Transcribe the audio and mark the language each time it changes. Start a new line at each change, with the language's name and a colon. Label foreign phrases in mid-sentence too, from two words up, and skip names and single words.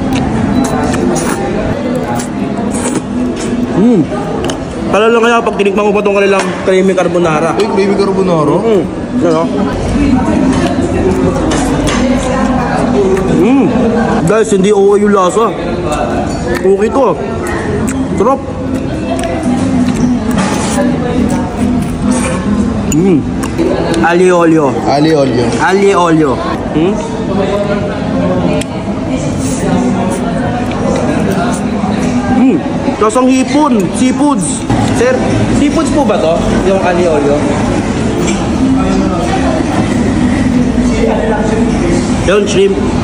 Filipino: Pala lang kaya pag tinikman ko pa itong kanilang creamy carbonara. Ay, creamy carbonara? Ano? Guys, hindi okay yung lasa. Okay to. Sarap. Aglio olio. Aglio olio. Aglio olio. Lasang hipon, seafoods. Sir, seafoods po ba to? Yung aglio olio? Yung shrimp.